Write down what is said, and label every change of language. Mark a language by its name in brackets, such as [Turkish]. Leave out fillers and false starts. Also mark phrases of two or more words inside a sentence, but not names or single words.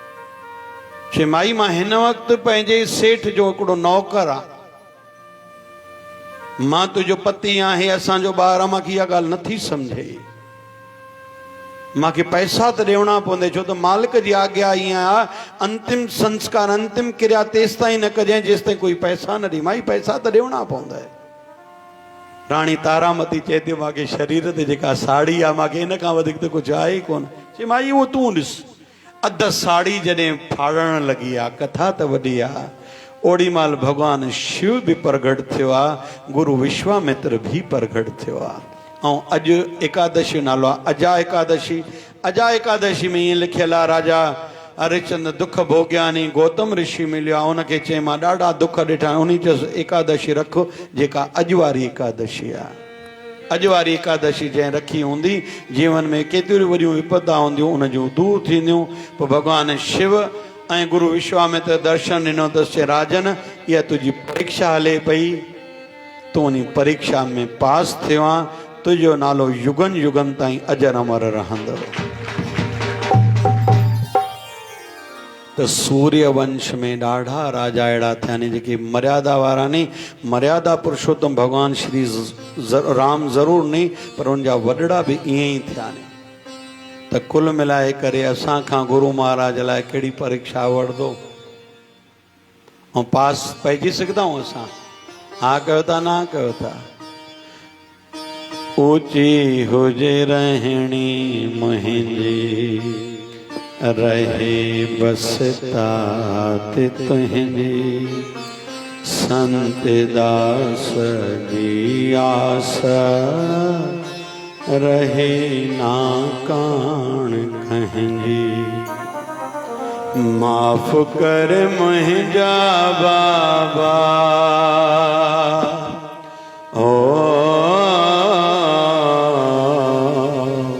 [Sindhi] चए माई मां हिन वक़्तु पंहिंजे सेठ जो हिकिड़ो नौकर आहे। मां तुंहिंजो पति आहे असांजो ॿार आहे। मूंखे इहा ॻाल्हि नथी सम्झे। मूंखे पैसा त ॾियणा पवंदे छो त मालिक जी आज्ञा ईअं आहे अंतिम संस्कार अंतिम क्रिया तेसि ताईं न कजांइ जेसि ताईं कोई पैसा न ॾे। माई पैसा त ॾियणा पवंदा। राणी तारामती चए थी मूंखे शरीर ते जेका साड़ी आहे मूंखे हिन खां वधीक त कुझु आहे ई कोन। चए माई उहो तूं ॾिस अधु साड़ी जॾहिं फाड़ण लॻी आहे कथा त वॾी आहे ओड़ी महिल भॻवानु शिव बि प्रगट थियो आहे गुरु विश्वामित्र बि प्रगट थियो आहे। ऐं अॼु एकादशी नालो आहे अजा एकादशी। अजा एकादशी में ईअं लिखियलु आहे राजा हरिश्चंद्र दुख भोॻियानी गौतम ऋषि मिलियो आहे उनखे चई मां ॾाढा दुख ॾिठा उन चयोसि एकादशी रख जेका अॼु वारी एकादशी आहे। अॼु वारी एकादशी जंहिं रखी हूंदी जीवन में केतिरियूं वॾियूं विपदा हूंदियूं उन जूं दूर थींदियूं। पोइ भॻवानु शिव ऐं गुरु विश्वामित्र दर्शन ॾिनो अथसि चए राजन इहा तुंहिंजी परीक्षा हले पई तूं उन परीक्षा में पास थियो आहे तुंहिंजो नालो युगनि युगनि ताईं अजर अमर रहंदो। त सूर्य वंश में ॾाढा राजा अहिड़ा थिया आहिनि जेके मर्यादा वारा नी मर्यादा पुरुषोत्तम भगवान श्री राम ज़रूरु नहीं पर उनजा वॾड़ा बि ईअं ई थिया आहिनि। त कुल मिलाए करे असां खां गुरु महाराज लाइ कहिड़ी परीक्षा वठंदो ऐं पास पइजी सघंदा आहियूं असां। हा कयो था ना कयो था। ऊंची हुजे रहणी मुंहिंजी रहे बस तात तुंहिंजी संत दास जी आस रहे ना कान कहिंजी। माफ़ कर मुंहिंजा बाबा ओ